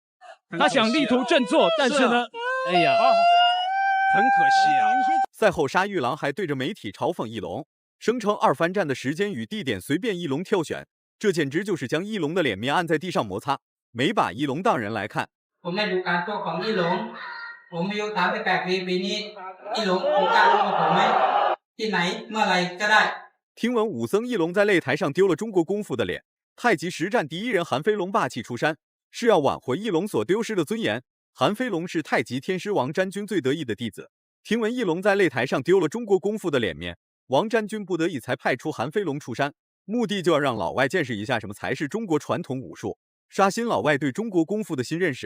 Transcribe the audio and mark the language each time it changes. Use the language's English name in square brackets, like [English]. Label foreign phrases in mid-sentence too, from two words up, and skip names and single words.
[Chinese] 他想力图振作，但是呢，哎呀，很可惜啊。赛后，沙玉郎还对着媒体嘲讽一龙，声称2番战的时间与地点随便一龙挑选，这简直就是将一龙的脸面按在地上摩擦，没把一龙当人来看。 [Thai] ผมได้ดูการโต้ของอีหลงผมมีโอกาสไป8 ปีนี้อีหลงโอกาสลงกับผมไหมที่ไหนเมื่อไรก็ได้。 [Chinese] 听闻武僧一龙在擂台上丢了中国功夫的脸，太极实战第一人韩飞龙霸气出山，是要挽回一龙所丢失的尊严。韩飞龙是太极天师王占军最得意的弟子，听闻一龙在擂台上丢了中国功夫的脸面，王占军不得已才派出韩飞龙出山，目的就要让老外见识一下什么才是中国传统武术，刷新老外对中国功夫的新认识。